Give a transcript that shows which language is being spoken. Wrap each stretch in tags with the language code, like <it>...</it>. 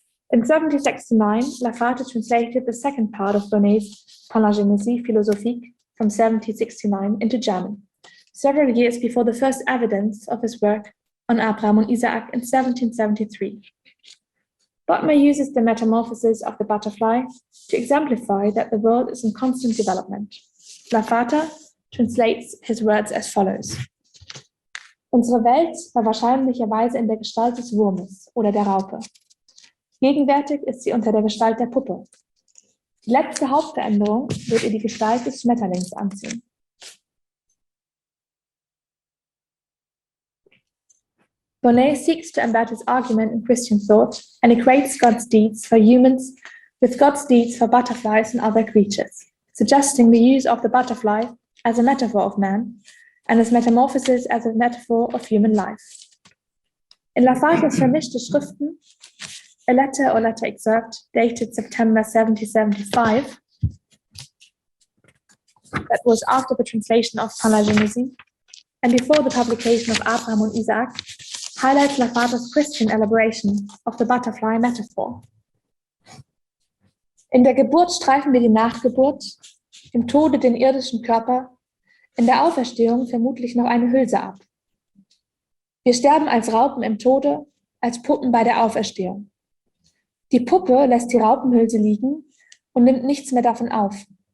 <en>In 1769, Lavater translated the second part of Bonnet's Paralgénésie philosophique from 1769 into German, several years before the first evidence of his work on Abraham and Isaak in 1773. Bodmer uses the metamorphosis of the butterfly to exemplify that the world is in constant development. Lavater translates his words as follows.</en> <de>Unsere Welt war wahrscheinlicherweise in der Gestalt des Wurmes oder der Raupe. Gegenwärtig ist sie unter der Gestalt der Puppe. Die letzte Hauptveränderung wird ihr die Gestalt des Schmetterlings anziehen.</de> <en>Bonnet seeks to embed his argument in Christian thought and equates God's deeds for humans with God's deeds for butterflies and other creatures, suggesting the use of the butterfly as a metaphor of man and his metamorphosis as a metaphor of human life. In Lavater's vermischte Schriften, a letter or letter excerpt dated September 1775, that was after the translation of Paralgénésie and before the publication of Abraham and Isaak, highlights Lavater's Christian elaboration of the butterfly metaphor.</en> <de>In der Geburt streifen wir die Nachgeburt, im Tode den irdischen Körper, in der Auferstehung vermutlich noch eine Hülse ab. Wir sterben als Raupen im Tode, als Puppen bei der Auferstehung. Die Puppe lässt die Raupenhülse liegen und nimmt nichts mehr davon auf.</de>